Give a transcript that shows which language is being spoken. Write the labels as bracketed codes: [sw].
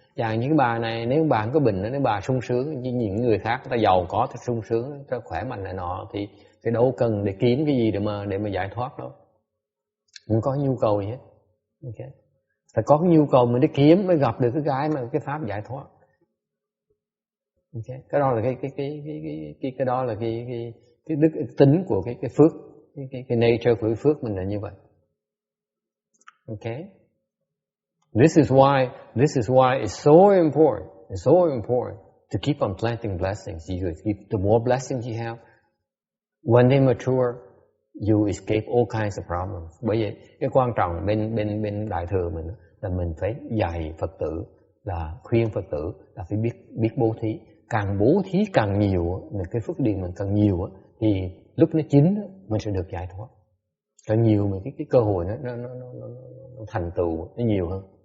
[vi] Chẳng như cái bà này, nếu bà không có bệnh, nếu bà sung sướng, như những người khác, người ta giàu có, ta sung sướng, ta khỏe mạnh này nọ, thì đâu cần để kiếm cái gì để mà giải thoát đâu. Không có nhu cầu gì hết. Okay. Phải có cái nhu cầu mình đi kiếm mới gặp được cái pháp giải thoát. Okay. Cái đó là cái đó là cái đức tính của cái phước, cái nature của cái phước mình là như vậy. Okay. [en] This is why it's so important. It's so important to keep on planting blessings. The more blessings you have, when they mature, you escape all kinds of problems. [vi] Bởi vậy cái quan trọng bên đại thừa mình là mình phải dạy Phật tử, là khuyên Phật tử là phải biết bố thí. Càng bố thí càng nhiều, cái phước điền mình càng nhiều thì lúc nó chín mình sẽ được giải thoát. Càng nhiều mà cái cơ hội nó thành tựu nó nhiều hơn.